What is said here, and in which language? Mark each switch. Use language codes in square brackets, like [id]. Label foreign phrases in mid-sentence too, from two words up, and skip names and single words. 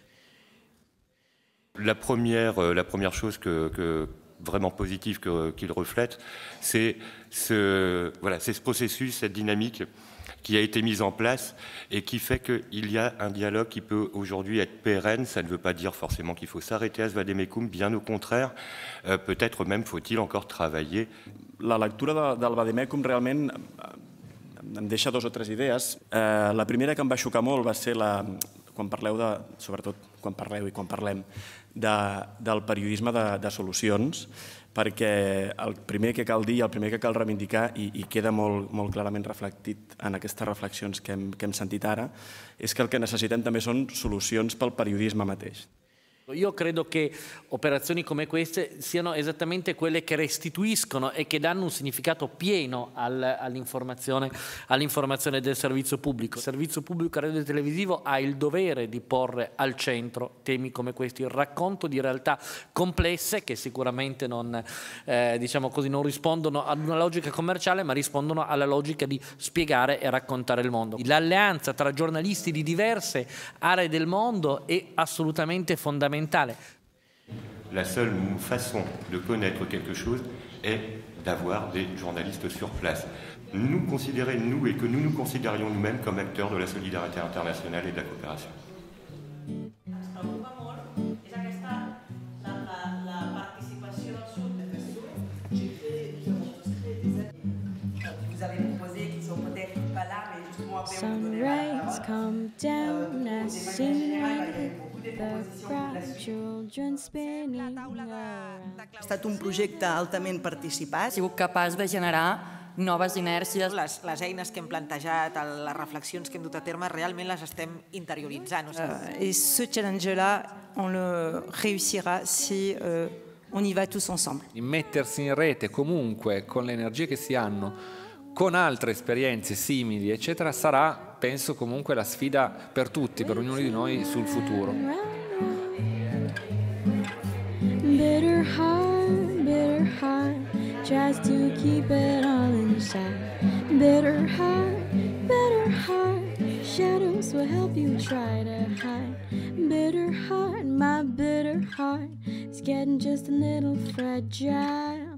[fr] La première chose que vraiment positif qu'il reflète, c'est ce processus, cette dynamique qui a été mise en place et qui fait qu'il y a un dialogue qui peut aujourd'hui être pérenne. Ça ne veut pas dire forcément qu'il faut s'arrêter à ce vademecum, bien au contraire. Peut-être même faut-il encore travailler. [ca] La lectura del vademecum realment em deixa dos o tres idees. La primera que em va xocar molt va ser quan parlem del periodisme de solucions, perquè el primer que cal dir, el primer que cal reivindicar, i queda molt clarament reflectit en aquestes reflexions que hem sentit ara, és que el que necessitem també són solucions pel periodisme mateix. [it] Io credo che operazioni come queste siano esattamente quelle che restituiscono e che danno un significato pieno all'informazione del servizio pubblico. Il servizio pubblico radiotelevisivo ha il dovere di porre al centro temi come questi, il racconto di realtà complesse che sicuramente non rispondono ad una logica commerciale, ma rispondono alla logica di spiegare e raccontare il mondo. L'alleanza tra giornalisti di diverse aree del mondo è assolutamente fondamentale. [fr] La seule façon de connaître quelque chose est d'avoir des journalistes sur place. Nous considérer, nous, et que nous nous considérions nous-mêmes comme acteurs de la solidarité internationale et de la coopération. Vous avez proposé qu'ils sont peut-être pas là, mais justement après [en] Some rains come down as seen [ca] Ha estat un projecte altament participat. Ha sigut capaç de generar noves inèrcies. Les eines que hem plantejat, les reflexions que hem dut a terme, realment les estem interioritzant. [fr] Et ce challenge-là, on le réussira si on y va tous ensemble. [it] Mettersi in rete comunque con le energie che si hanno, con altre esperienze simili, eccetera, sarà, penso, comunque la sfida per tutti, per ognuno di noi sul futuro. [en] Bitter heart, tries to keep it all inside. Bitter heart, shadows will help you try to hide. Bitter heart, my bitter heart, is getting just a little fragile.